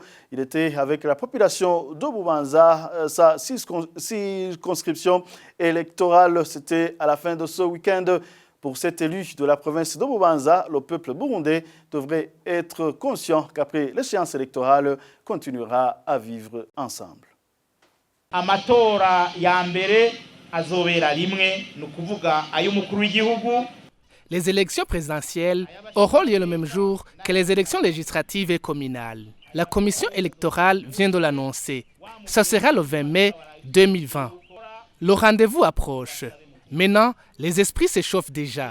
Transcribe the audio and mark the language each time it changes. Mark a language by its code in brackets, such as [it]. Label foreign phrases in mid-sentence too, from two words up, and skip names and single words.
[fr] Il était avec la population de Bubanza. Sa circonscription électorale, c'était à la fin de ce week-end. Pour cet élu de la province de Bubanza, le peuple burundais devrait être conscient qu'après l'échéance électorale, continuera à vivre ensemble. [rn] Amatora ya mbere azobera rimwe nukuvuga ay'umukuru w'igihugu. [fr] Les élections présidentielles auront lieu le même jour que les élections législatives et communales. La commission électorale vient de l'annoncer. Ce sera le 20 mai 2020. Le rendez-vous approche. Maintenant, les esprits s'échauffent déjà.